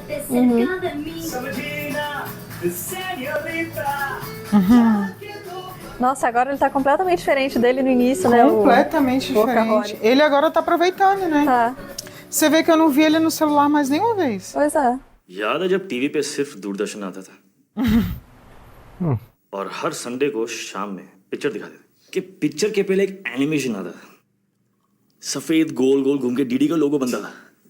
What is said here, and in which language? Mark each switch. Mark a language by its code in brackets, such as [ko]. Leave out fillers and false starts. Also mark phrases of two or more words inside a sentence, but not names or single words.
[pt] Uhum. Nossa, agora ele tá completamente diferente dele no início, né? Completamente diferente. Ele agora tá aproveitando, né? Tá. Você vê que eu não vi ele no celular mais nenhuma vez. Pois é. [hi] याद है जब टीवी पे सिर्फ दूरदर्शन आता था और हर संडे को शाम में पिक्चर दिखाते थे कि पिक्चर के पहले एक एनिमेशन आता था सफेद गोल गोल घूम के डीडी का लोगो बनता था